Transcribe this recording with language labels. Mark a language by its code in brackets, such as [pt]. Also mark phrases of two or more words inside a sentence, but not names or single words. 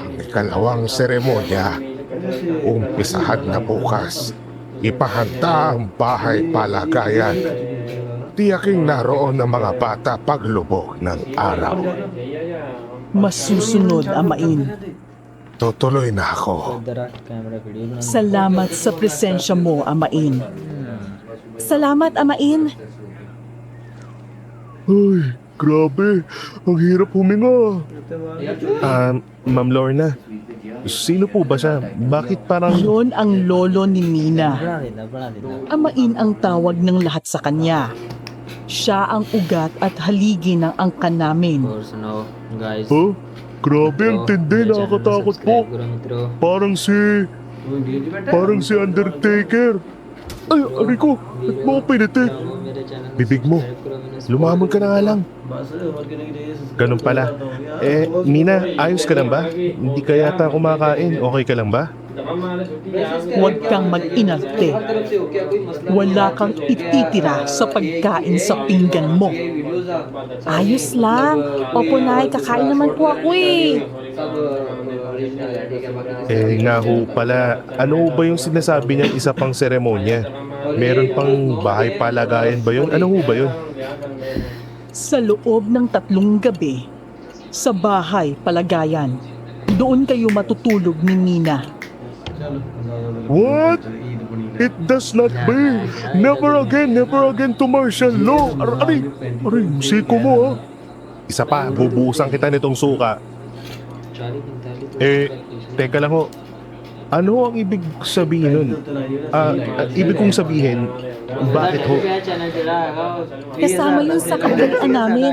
[tl] Ang ikalawang seremonya Umpisahan na bukas. Ipahanda ang bahay palagayan. Tiyaking naroon ang mga bata paglubog ng araw. Masusunod, Amain. Tutuloy na ako. [hi] जरा कैमरा वीडियो बना [tl] Salamat sa presensya mo, Amain. Salamat, Amain. Ay, grabe. Ang hirap huminga. Ma'am Lorna, sino po ba siya? Bakit parang... Yun ang lolo ni Mina. [hi] बना देना [tl] Amain ang tawag ng lahat sa kanya. Siya ang ugat at haligi ng angkan namin. [hi] और सुनाओ गाइस [tl] Huh? Grabe, ang tindi. Nakakatakot po. [hi] मित्रों [tl] Parang si Undertaker. Ay, aray ko. Ba't mo ako piniti? [hi] मेरे चैनल [tl] Bibig mo. Lumamon ka na nga lang. Ganun pala. Mina, ayos ka lang ba? Hindi ka yata kumakain. Okay ka lang ba? Huwag kang mag-inarte. Wala kang ititira sa pagkain sa pinggan mo. Ayos lang. Opo, Nay, kakain naman po ako eh. Nga ho pala. Ano ba yung sinasabi niyang isa pang seremonya? Meron pang bahay palagayan ba yun? Ano ho ba yun? Sa loob ng 3 gabi, sa bahay palagayan, doon kayo matutulog ni Mina. [en] What? It does not be. Never again to martial law. [tl] Aray, siko mo ha. Isa pa, bubusan kita nitong suka. Teka lang ho. Ano ang ibig sabihin nun? Ibig kong sabihin, bakit ho? Kasama yun sa kabalian namin.